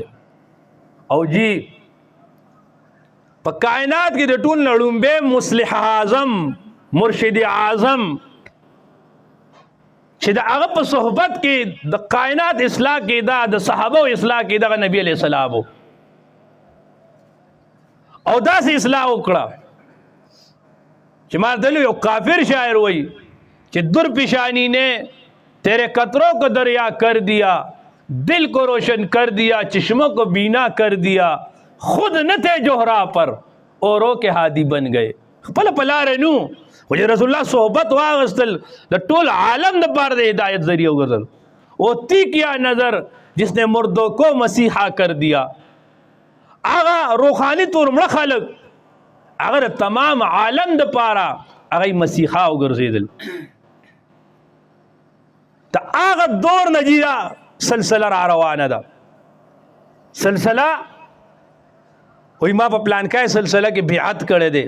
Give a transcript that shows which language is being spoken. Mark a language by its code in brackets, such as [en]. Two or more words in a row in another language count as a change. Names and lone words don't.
[ps] او جی په کائنات کې د ټول نه لومبی مصلح اعظم مرشد اعظم چې د هغه په صحبت کې د کائنات اصلاح کې دا د صحابه اصلاح کې دغه نبی علیہ السلام او داسې اصلاح وکړه چې ما دلو یو کافر شاعر وایي چې [ur] در پیشانی نے تیرے قطروں کو دریا کر دیا دل کو روشن کر دیا چشموں کو بینا کر دیا خود نہ تھے جوہرا پر اوروں کے ہادی بن گئے. [ps] خپل پلار نو خو چې رسول الله صحبت واغستل د ټول عالم د پاره د هدایت ذریعہ وګرځل. [ur] او تی کیا نظر جس نے مردوں کو مسیحا کر دیا. [ps] هغه روحاني تورمړه خلق هغه تمام عالم د پاره هغه مسیحا وګرځیدل. ته هغه دور نجیرا سلسله را روانه ده. سلسله وای ما په پلان کې سلسله کې بیعت کړی دی.